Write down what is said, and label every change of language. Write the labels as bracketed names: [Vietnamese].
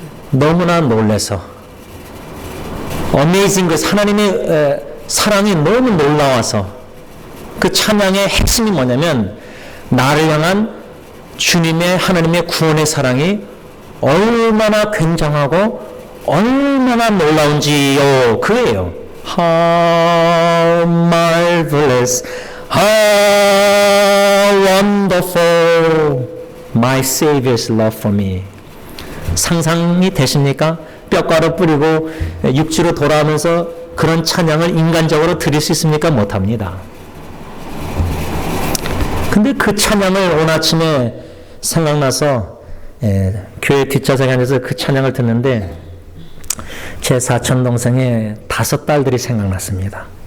[Korean] 너무나 놀라서. amazing 그 하나님의 사랑이 너무 놀라워서. 그 찬양의 핵심이 뭐냐면 나를 향한 주님의 하나님의 구원의 사랑이 얼마나 굉장하고 얼마나 놀라운지요. 그예요. [English] How marvelous, how wonderful my Savior's love for me. [Korean] 상상이 되십니까? 뼈가루 뿌리고 육지로 돌아오면서 그런 찬양을 인간적으로 드릴 수 있습니까? 못합니다. 근데 그 찬양을 오늘 아침에 생각나서 교회 뒷좌석에 앉아서 그 찬양을 듣는데 제 사촌 동생의 5딸들이 생각났습니다.